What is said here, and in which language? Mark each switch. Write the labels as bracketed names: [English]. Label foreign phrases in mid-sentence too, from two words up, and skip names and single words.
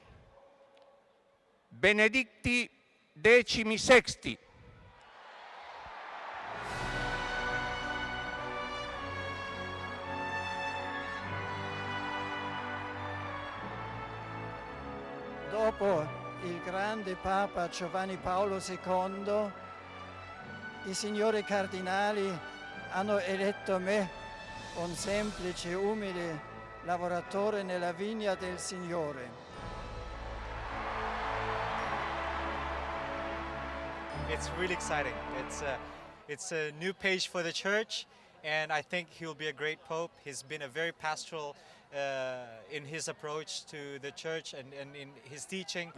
[Latin] Benedicti XVI. [Italian] Dopo il grande Papa Giovanni Paolo II, i signori cardinali hanno eletto me, un semplice, umile lavoratore nella vigna del Signore. [English] It's really exciting. It's a new page for the church, and I think he'll be a great pope. He's been a very pastoral in his approach to the church and in his teaching.